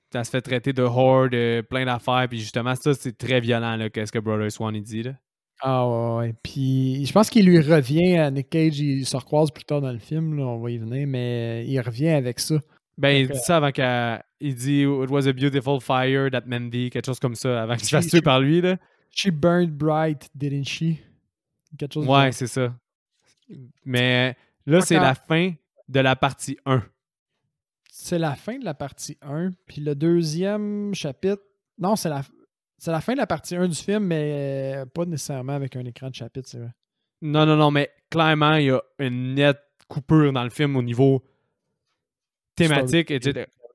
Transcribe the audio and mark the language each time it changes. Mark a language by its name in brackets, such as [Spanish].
[French] Elle se fait traiter de whore, de plein d'affaires. Puis justement, ça, c'est très violent, là, qu'est-ce que Brother Swan il dit. Là. Ah ouais. Puis je pense qu'il lui revient à Nick Cage. Il se recroise plus tard dans le film. Là, on va y venir. Mais il revient avec ça. Ben, il dit ça avant qu'il dit [English] It was a beautiful fire that Mandy, [French] quelque chose comme ça, avant qu'il se fasse tuer par lui. Là. [English] She burned bright, didn't she? [French] Quelque chose ouais, c'est ça. Mais là, c'est la fin de la partie 1. C'est la fin de la partie 1. Puis le deuxième chapitre. Non, c'est la fin de la partie 1 du film, mais pas nécessairement avec un écran de chapitre, c'est vrai. Non, mais clairement, il y a une nette coupure dans le film au niveau thématique, etc.